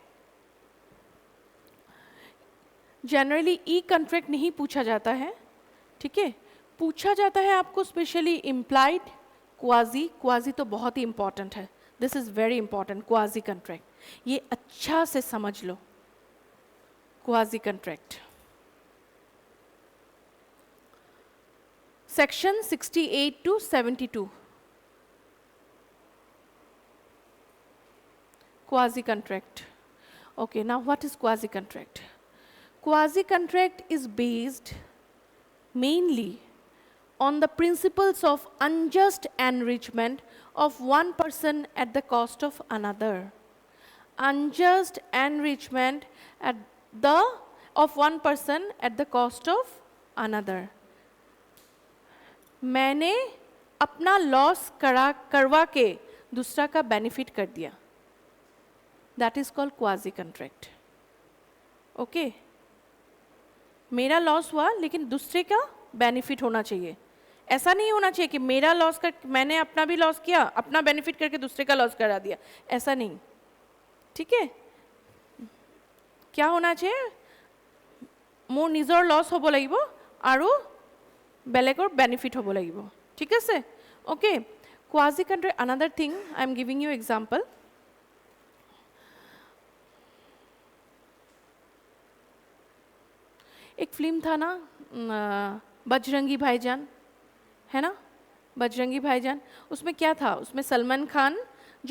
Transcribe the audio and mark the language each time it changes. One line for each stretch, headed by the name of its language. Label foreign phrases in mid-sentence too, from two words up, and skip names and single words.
Hindi: जनरली ई-कॉन्ट्रैक्ट नहीं पूछा जाता है, ठीक है, पूछा जाता है आपको
English: specially implied,
Hindi: क्वाजी तो बहुत ही इंपॉर्टेंट है,
English: this is very important, quasi contract,
Hindi: ये अच्छा से समझ लो,
English: quasi contract. section 68 to 72, quasi contract. Okay, now what is quasi contract? Quasi contract is based mainly on the principles of unjust enrichment of one person at the cost of another. Unjust enrichment of one person at the cost of another.
Hindi: मैंने अपना लॉस करवा के दूसरा का बेनिफिट कर दिया,
English: that is called quasi contract, okay,
Hindi: मेरा लॉस हुआ लेकिन दूसरे का बेनिफिट होना चाहिए, ऐसा नहीं होना चाहिए कि मेरा लॉस कर, मैंने अपना भी लॉस किया, अपना बेनिफिट करके दूसरे का लॉस करा दिया, ऐसा नहीं, ठीक है, क्या होना चाहिए,
Assamese: মোৰ নিজৰ লছ হ'ব লাগিব আৰু বেলেগৰ বেনিফিট হ'ব লাগিব, ঠিক আছে, ওকে.
English: quasi contract, another thing I am giving you example.
Hindi: एक फिल्म था ना बजरंगी भाईजान, है ना, बजरंगी भाईजान, उसमें क्या था, उसमें सलमान खान जो